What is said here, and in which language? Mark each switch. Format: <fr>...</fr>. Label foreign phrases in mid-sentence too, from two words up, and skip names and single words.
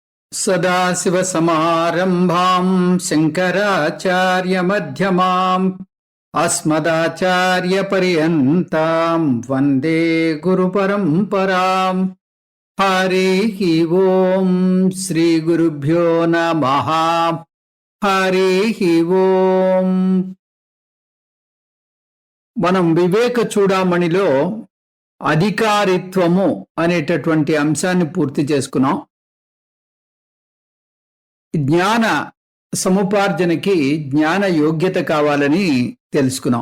<sa>सदाशिवसमारम्भां शङ्कराचार्यमध्यमाम् अस्मदाचार्यपर्यन्तां वन्दे गुरुपरम्पराम्। हरिः ओम् श्रीगुरुभ्यो नमः। हरिः ओम्।</sa> <te>మనం వివేక చూడామణిలో అధికారిత్వము అనేటటువంటి అంశాన్ని పూర్తి చేసుకున్నాం. జ్ఞాన సముపార్జనకి జ్ఞాన యోగ్యత కావాలని తెలుసుకున్నాం.</te>